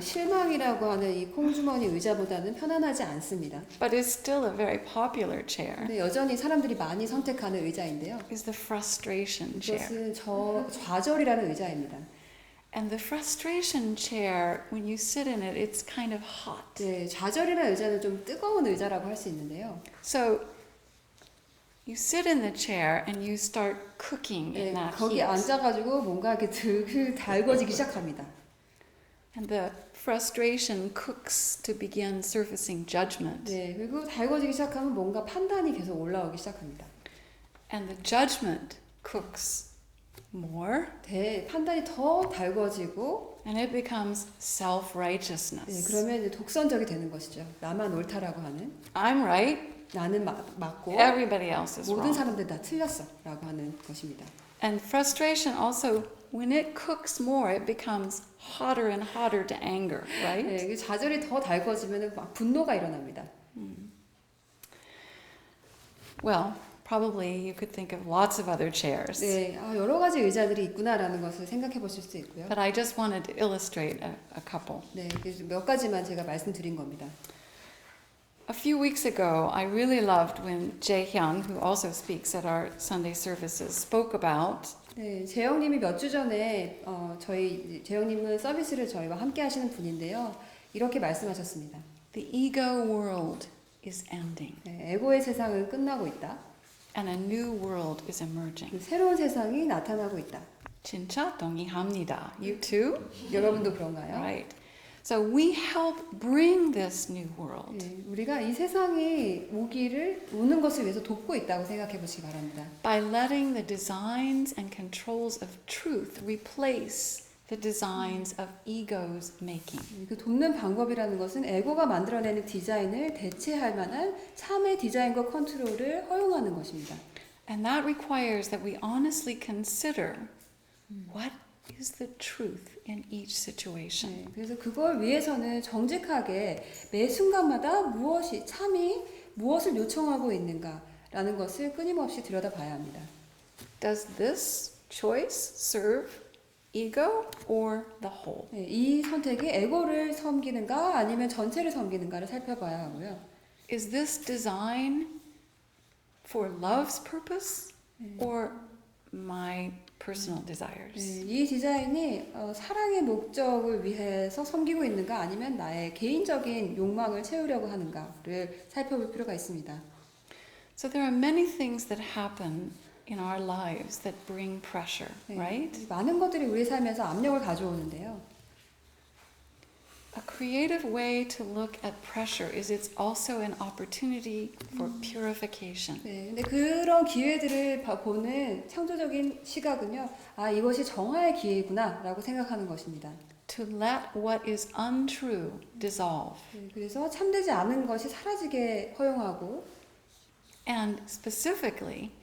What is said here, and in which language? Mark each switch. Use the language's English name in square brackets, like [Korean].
[Korean] 실망이라고 하는 이 콩주머니 의자보다는 편안하지 않습니다. [English] but is still a very popular chair, [Korean] 근데 여전히 사람들이 많이 선택하는 의자인데요. [English] is the frustration chair. [Korean] 이것은 좌절이라는 의자입니다. [English] And the frustration chair, when you sit in it, it's kind of hot. [Korean] 네, 좌절이라는 의자는 좀 뜨거운 의자라고 할 수 있는데요. [English] So you sit in the chair and you start cooking in [Korean] 네, [English] that [Korean] 거기 [English] heat. [Korean] 앉아가지고 뭔가 이렇게 들 달궈지기 시작합니다. [English] And the frustration cooks to begin surfacing judgment. [Korean] 네, 그리고 달궈지기 시작하면 뭔가 판단이 계속 올라오기 시작합니다. [English] And the judgment cooks more. [Korean] 판단이 더 달궈지고 [English] And it becomes self-righteousness. [Korean] 네, 그러면 이제 독선적이 되는 것이죠. 나만 옳다라고 하는 [English] I'm right, [Korean] 나는 맞고 [English] everybody else is [Korean] 모든 [English] wrong. [Korean] 사람들 다 틀렸어 라고 하는 것입니다. [English] And frustration also, when it cooks more, it becomes hotter and hotter to anger, right? [Korean] 네, 그 좌절이 더 달궈지면 막 분노가 일어납니다. [English] Well, probably you could think of lots of other chairs. [Korean] 네, 여러 가지 의자들이 있구나라는 것을 생각해 보실 수 있고요. [English] But I just wanted to illustrate a couple. [Korean] 네, 그래서 몇 가지만 제가 말씀드린 겁니다. [English] A few weeks ago, I really loved when Jae Hyun, who also speaks at our Sunday services, spoke about [Korean] 네, 재영님이 몇 주 전에 저희 재영님은 서비스를 저희와 함께 하시는 분인데요. 이렇게 말씀하셨습니다. [English] the ego world is ending [Korean] 네, 에고의 세상은 끝나고 있다. [English] and a new world is emerging. [Korean] 새로운 세상이 나타나고 있다. 진짜 동의합니다. [English] You too? [Korean] 여러분도 그런가요? [English] Right. So we help bring this new world. [Korean] 네, 우리가 이 세상이 오는 것을 위해서 돕고 있다고 생각해 보시기 바랍니다. [English] By letting the designs and controls of truth replace the designs of ego's making. [Korean] 그 돕는 방법이라는 것은 에고가 만들어내는 디자인을 대체할 만한 참의 디자인과 컨트롤을 허용하는 것입니다. [English] And that requires that we honestly consider what is the truth in each situation. [Korean] 네, 그래서 그걸 위해서는 정직하게 매 순간마다 참이 무엇을 요청하고 있는가라는 것을 끊임없이 들여다봐야 합니다. [English] Does this choice serve ego or the whole? [Korean] 네, 이 선택이 에고를 섬기는가 아니면 전체를 섬기는가를 살펴봐야 하고요. [English] Is this design for love's purpose or my personal desires? [Korean] 네, 이 디자인이 사랑의 목적을 위해서 섬기고 있는가 아니면 나의 개인적인 욕망을 채우려고 하는가를 살펴볼 필요가 있습니다. [English] So there are many things that happen in our lives that bring pressure, [Korean] 네, [English] right? [Korean] 많은 것들이 우리 삶에서 압력을 가져오는데요. [English] A creative way to look at pressure is it's also an opportunity for purification. [Korean] 네, 근데 그런 기회들을 보는 창조적인 시각은요, 이것이 정화의 기회구나라고 생각하는 것입니다. [English] To let what is untrue dissolve. [Korean] 네, 그래서 참되지 않은 것이 사라지게 허용하고, [English] And specifically,